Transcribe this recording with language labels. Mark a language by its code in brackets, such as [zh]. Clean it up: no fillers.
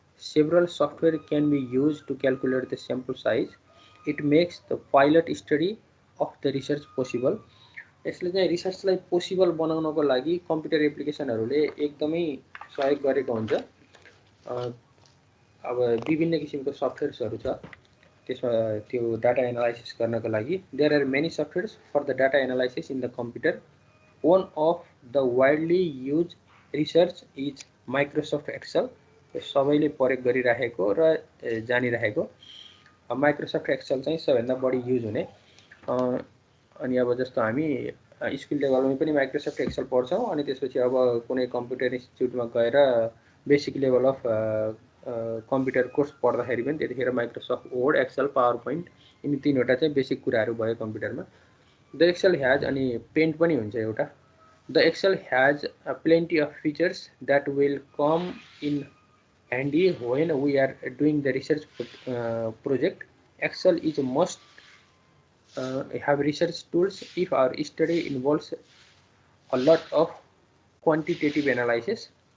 [en] Several software can be used to calculate the sample size. It makes the pilot study of the research possible. [ne] यसले चाहिँ रिसर्चलाई possible बनाउनको लागि computer एप्लिकेसनहरुले एकदमै सहयोग गरेको हुन्छ। अब विभिन्न किसिमको सफ्टवेयर्सहरु छ त्यसमा त्यो डाटा एनालाइसिस गर्नको लागि। [en] There are many softwares for the data analysis in the computer. One of the widely used research is Microsoft Excel. [ne] सबैले प्रयोग गरिरहेको र जानिरहेको। माइक्रोसफ्ट एक्सेल चाहिँ सबैभन्दा बढी युज हुने अनि अब जस्तो हामी स्कुल लेभलमा पनि माइक्रोसफ्ट एक्सेल पढ्छौँ अनि त्यसपछि अब कुनै कम्प्युटर इन्स्टिट्युटमा गएर basic level of computer course पढ्दाखेरि पनि त्यतिखेर Microsoft word Excel power point यिनी तीनवटा चाहिँ बेसिक कुराहरू भयो कम्प्युटरमा। [en] the Excel has [ne] अनि पेन्ट पनि हुन्छ एउटा। [en] The Excel has plenty of features that will come in handy when we are doing the research project. Excel is a must have research tools if our study involves a lot of quantitative analysis.